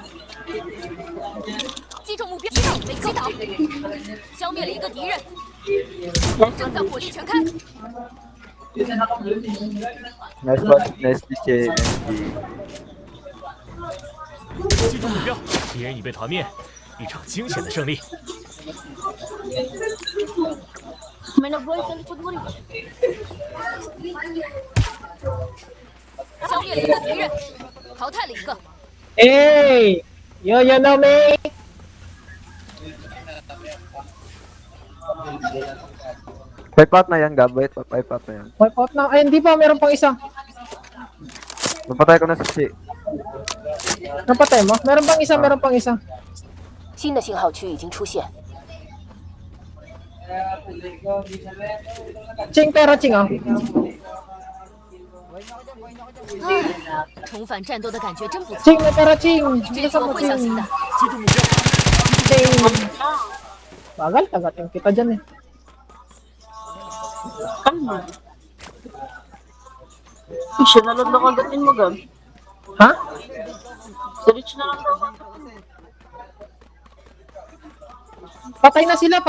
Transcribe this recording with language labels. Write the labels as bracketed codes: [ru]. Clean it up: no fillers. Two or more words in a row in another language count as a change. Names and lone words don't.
[zh] 击中目标，被击倒，消灭了一个敌人，正在火力全开。 [en] Nice DJ. [zh] 击中目标，敌人已被团灭，一场惊险的胜利。 [tl] May nag-voice sa likod mo, Rich. [zh] 消灭了一个敌人，淘汰了一个。 [en] Hey! You know me? Wipe out [tl] na yan, Gab. [en] Wipe out [tl] na yan. [en] Wipe out [tl] na. Ay, hindi pa. Meron pang isa. Napatay ko na sa si. Napatay mo? Meron pang isa. [zh] 新的信号区已经出现。 [tl] Ching, pero Ching, oh. [zh] 重返战斗的感觉真不错， [tl] Ching, pero Ching. [zh] 这次我会小心的。击中目标， [tl] Ching. Bagal, tagatin kita dyan, eh. Kalma. Siya na lang nakagatin mo, Gab. Ha? Si Rich na lang daw. Patay na sila.